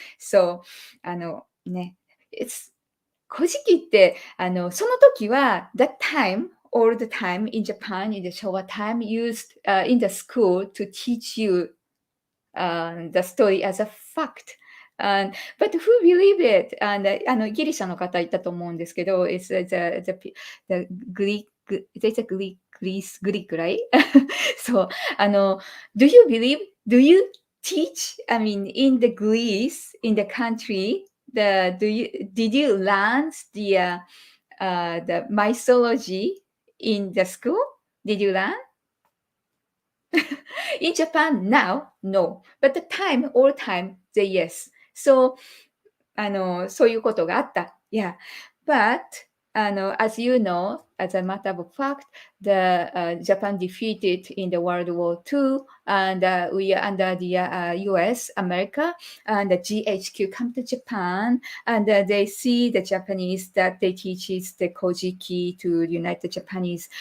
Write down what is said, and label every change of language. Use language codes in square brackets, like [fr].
[en] So it's [ja] 古事記って、その時は、 [en] that time, all the time in Japan, in the Showa time, used in the school to teach you the story as a fact. But who believe it? [ja] ギリシャの方いたと思うんですけど、 [en] it's the Greek, it's a Greek, right? So, do you believe, do you teach, I mean, in the Greece, in the country, did you learn the mythology in the school? Did you learn? In Japan now, no. But the time, all time, the yes. [ja] So, そういうことがあった。 [en] Yeah. But, as you know, as a matter of fact, the Japan defeated in the World War II, and we are under the US, America, and the GHQ come to Japan, and they see the Japanese that they teaches the Kojiki to unite the Japanese.